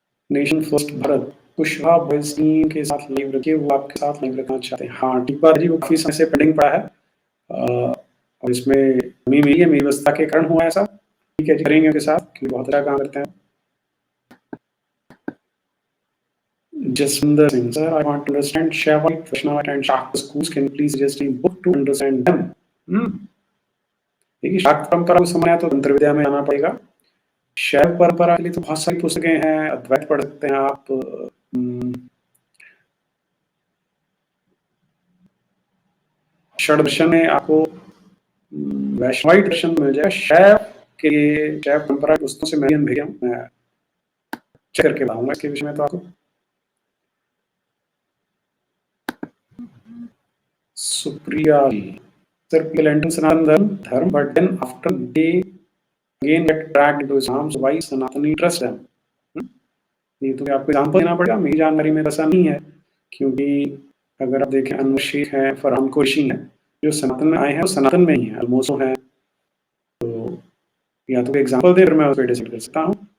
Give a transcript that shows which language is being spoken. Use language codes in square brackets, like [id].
[hi] Nation first Bharat, Kushwaha boys team के साथ live रखिए, वो आपके साथ लाइव रखना चाहते हैं। हाँ ठीक बात जी, वो काफी समय से पेंडिंग पड़ा है, और इसमें कमी मेरी है, मेरी व्यवस्था के कारण हुआ ऐसा। ठीक है जी, करेंगे उनके साथ, क्योंकि बहुत अच्छा काम करते हैं। [en] Jaswinder Singh, sir, I want to understand Shaivite, Vaishnavite and Shakta schools. Can you please suggest a book to understand them? [hi] देखिए शाक्त परंपरा को समझना है तो तंत्र विद्या में जाना पड़ेगा। शैव परंपरा के लिए तो बहुत सारी पुस्तकें हैं, अद्वैत पढ़ सकते हैं आप, षड्दर्शन में आपको वैष्णवाइट दर्शन मिल जाएगा। शैव के शैव परंपरा की पुस्तकों से मैं अनभिज्ञ हूँ, मैं चेक करके बताऊंगा इसके विषय में तो आपको। [en] Supriya ji, sir, people enter Sanatana dharma, but then after they again get dragged into Islam, so why Sanatani trust them? [hi] ये तो आपको एग्जाम्पल देना पड़ेगा, मेरी जानकारी में ऐसा नहीं है, क्योंकि अगर आप देखें अनवर शेख है, फरहान कुरैशी हैं, जो सनातन में आए हैं वो सनातन में ही हैं, अलमोसो हैं, तो या तो एग्जाम्पल दे, फिर मैं उस पर डिसाइड कर सकता हूँ।